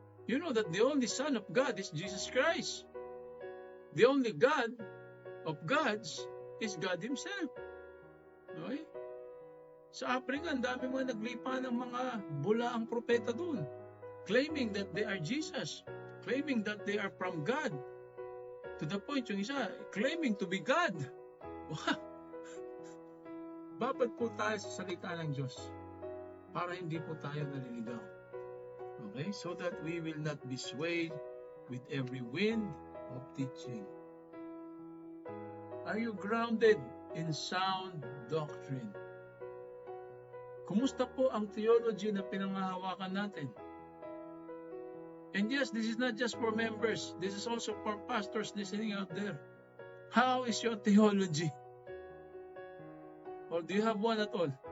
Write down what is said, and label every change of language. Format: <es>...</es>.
<en>You know that the only Son of God is Jesus Christ. The only God of gods is God Himself. Okay?</en> <tl>Sa Africa, ang dami mga naglipa ng mga bulaang propeta doon,</tl> <en>claiming that they are Jesus, claiming that they are from God. To the point,</en> <tl>yung isa,</tl> <en>claiming to be God.</en> <tl>Babad po tayo sa salita ng Diyos para hindi po tayo naliligaw.</tl> <en>Okay? So that we will not be swayed with every wind of teaching. Are you grounded in sound doctrine?</en> <tl>Kumusta po ang theology na pinangahawakan natin?</tl> <en>And yes, this is not just for members. This is also for pastors listening out there. How is your theology? Or do you have one at all?</en>